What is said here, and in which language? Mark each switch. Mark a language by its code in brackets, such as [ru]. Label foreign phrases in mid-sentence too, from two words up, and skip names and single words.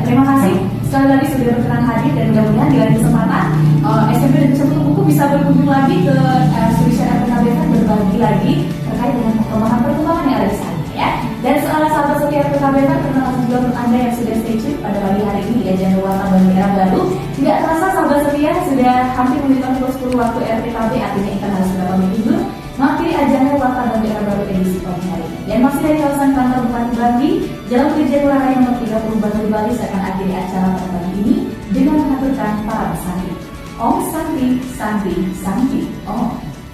[id] Terima kasih sekali lagi sudah berkenan hadir dan mudah-mudahan di lain kesempatan SMP dan bisa buku bisa berkunjung lagi ke Studio RPKBFM berbagi lagi terkait dengan perkembangan yang ada di sana ya. Dan sahabat setia RPKBFM, terima kasih juga untuk Anda yang sudah stay tune pada pagi hari ini di Ajang Warta Bangli Era Baru. Tidak terasa sahabat setia sudah hampir menunjukkan pukul 10 waktu RPKB, artinya kita harus sudah pamit tidur. Mengakhiri Ajang Warta Bangli Era Baru edisi pagi hari ini. Dan masih dari kawasan kantor Bupati Bangli, Jalan Brigjen Ngurah Rai nomor 30 Bangli Bali, saya akan akhiri acara pada pagi ini dengan mengaturkan para pesanti. [sa] Om Santi, Santi, Santi, Om.